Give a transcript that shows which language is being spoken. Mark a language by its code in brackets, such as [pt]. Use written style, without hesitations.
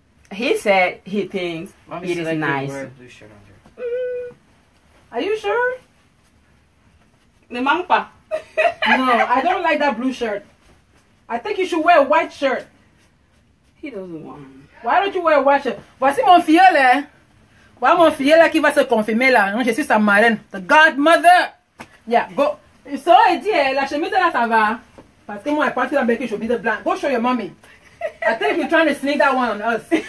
[en] He said he thinks it is nice. Are you sure? [fr] Ne manque pas. [en] No, I don't like that blue shirt. I think you should wear a white shirt. He doesn't want. Why don't you wear a white shirt? [fr] Voici mon filleul, hein? Voilà mon filleul là qui va se confirmer là. Je suis sa marraine. [en] The godmother. Yeah, go. [fr] So, elle dit, la chemise là, ça va. Parce que moi, je pense que la belle chemise blanc. [en] Go show your mommy. I think you're trying to sneak that one on us.